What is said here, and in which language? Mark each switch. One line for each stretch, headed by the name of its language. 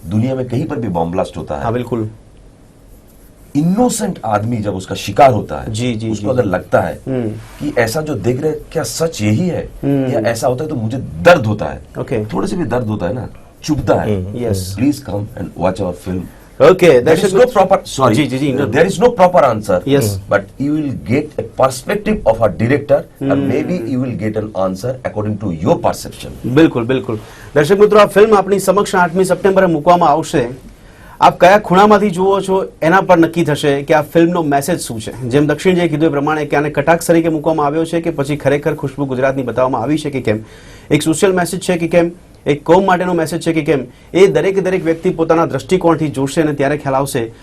Hindi: दुनिया में कहीं पर भी बॉम्ब ब्लास्ट होता है, हाँ बिल्कुल, इनोसेंट आदमी जब उसका शिकार होता है, जी, जी, उसको जी, अगर लगता है कि ऐसा जो देख रहे हैं क्या सच यही है या ऐसा होता है, तो मुझे दर्द होता है. ओके, थोड़े से भी दर्द होता है ना, चुभता है.
English: Yes. Please come and watch our film. Okay. There is no proper, sorry,
Hindi: ji, ji, ji,
English: there is no proper answer. Yes. But you will get a perspective of a director, and maybe you will get an answer according to your perception.
Gujarati: બિલકુલ બિલકુલ. દર્શક મિત્રો, આ film આપણી સમક્ષ 8મી સપ્ટેમ્બરે મૂકવામાં આવશે. આપ કયા ખૂણામાંથી જુઓ છો એના પર નક્કી થશે કે આ ફિલ્મનો મેસેજ શું છે. જેમ દક્ષિણજીએ કીધું એ પ્રમાણે કે આને કટાક્ષ તરીકે મૂકવામાં આવ્યો છે કે પછી ખરેખર ખુશ્બુ ગુજરાતની બતાવવામાં આવી છે કે કેમ, એક સોશિયલ મેસેજ છે કે કેમ, એક કોમ માટેનો મેસેજ છે કે કેમ, એ દરેક વ્યક્તિ પોતાના દ્રષ્ટિકોણથી જોશે અને ત્યારે ખ્યાલ આવશે.